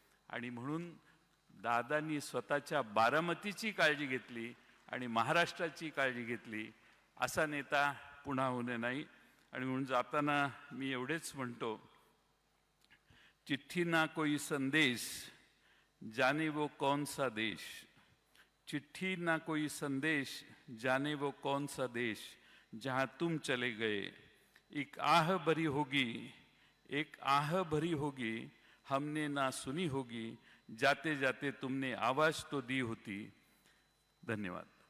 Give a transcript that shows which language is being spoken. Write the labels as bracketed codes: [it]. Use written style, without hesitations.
[mr] आणि म्हणून दादांनी स्वतःच्या बारामतीची काळजी घेतली आणि महाराष्ट्राची काळजी घेतली. असा नेता पुन्हा होणे नाही. आणि म्हणून जाताना मी एवढेच म्हणतो, [hi] चिट्ठी ना कोई संदेश, जाने वो कौन सा देश. चिट्ठी ना कोई संदेश, जाने वो कौन सा देश, जहाँ तुम चले गए. एक आह भरी होगी, एक आह भरी होगी, हमने ना सुनी होगी, जाते जाते तुमने आवाज तो दी होती. धन्यवाद.